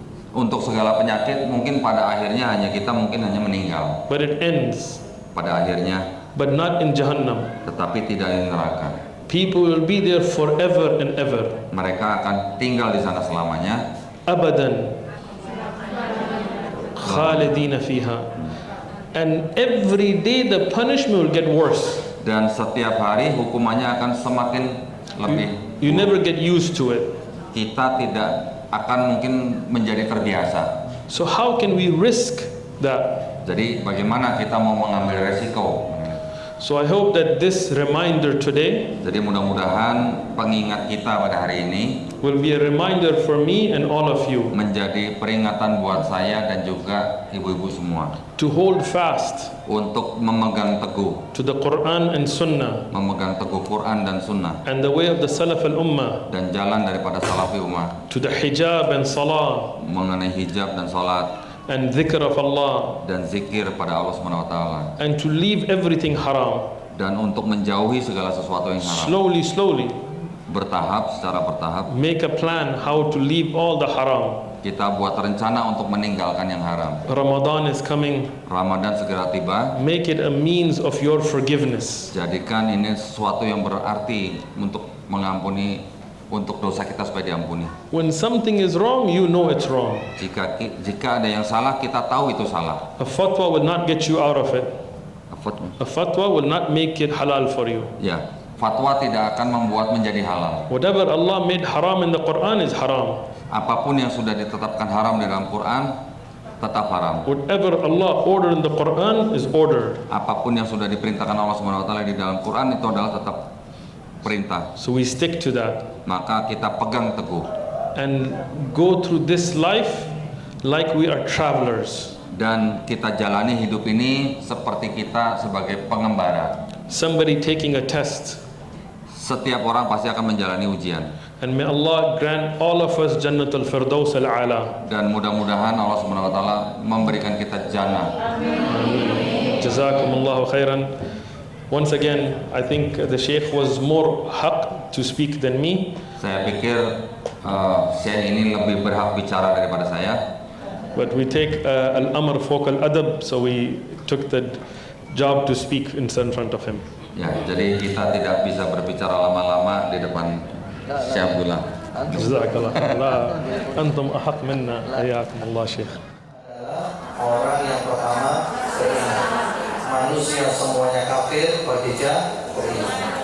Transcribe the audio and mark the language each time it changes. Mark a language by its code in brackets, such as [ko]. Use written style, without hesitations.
[id] Untuk segala penyakit mungkin pada akhirnya kita mungkin hanya meninggal [en] But it ends. [id] pada akhirnya, [en] But not in Jahannam. [id] tetapi tidak di neraka. [en] People will be there forever and ever. [id] Mereka akan tinggal di sana selamanya. [ar] Abadan. Khalidina fiha. [en] And every day the punishment will get worse. [id] Dan setiap hari hukumannya akan semakin lebih. [en] You never get used to it. [id] Kita tidak akan mungkin menjadi terbiasa. [en] So how can we risk that? [id] Jadi bagaimana kita mau mengambil resiko? [en] So I hope that this reminder today [id] Jadi mudah-mudahan pengingat kita pada hari ini [en] will be a reminder for me and all of you [id] menjadi peringatan buat saya dan juga ibu-ibu semua [en] to hold fast [id] untuk memegang teguh, [en] to the Quran and Sunnah [id] memegang teguh Quran dan Sunnah [en] and the way of the Salaf al-Ummah, [id] dan jalan daripada salafi ummah, [en] to the hijab and salah [id] mengenai hijab dan salat [en] and dhikr of Allah, [id] dan zikir pada Allah Subhanahu wa taala, [en] and to leave everything haram. [id] dan untuk menjauhi segala sesuatu yang haram. [en] Slowly, [id] Bertahap, secara bertahap [en] make a plan how to leave all the haram. [id] kita buat rencana untuk meninggalkan yang haram. [en] Ramadan is coming. [id] Ramadan segera tiba. [en] Make it a means of your forgiveness. [id] Jadikan ini sesuatu yang berarti untuk mengampuni, untuk dosa kita supaya diampuni. [en] When something is wrong, you know it's wrong. [id] Jika ada yang salah, kita tahu itu salah. [en] A fatwa will not get you out of it. [id] Apa tuh? [en] A fatwa will not make it halal for you. [id] Ya, fatwa tidak akan membuat menjadi halal. [en] Whatever Allah made haram in the Quran is haram. [id] Apapun yang sudah ditetapkan haram di dalam Quran tetap haram. [en] Whatever Allah ordered in the Quran is ordered. [id] Apapun yang sudah diperintahkan Allah Subhanahu wa taala di dalam Quran itu adalah tetap perintah. [en] So we stick to that [id] Maka kita pegang teguh [en] and go through this life like we are travelers. [id] dan kita jalani hidup ini seperti kita sebagai pengembara. [en] Somebody taking a test. [id] Setiap orang pasti akan menjalani ujian. [en] And may Allah grant all of us Jannatul Firdaus al-A'la. [id] Dan mudah-mudahan Allah Subhanahu wa taala memberikan kita jannah. [ar] Jazakumullahu khairan. [en] Once again, I think the Sheikh was more haq to speak than me. [id] Saya pikir Syekh ini lebih berhak bicara daripada saya. [en] But we take [ar] al-amr fawq al-adab, [en] so we took the job to speak in front of him. [id] Ya, jadi kita tidak bisa berbicara lama-lama di depan Syekh Abdullah. [ar] Jazakallah. La antum ahaq minna. Hayakumullah Syekh. [id] Adalah orang yang pertama beriman. Manusia semuanya kafir, Khadijah beriman.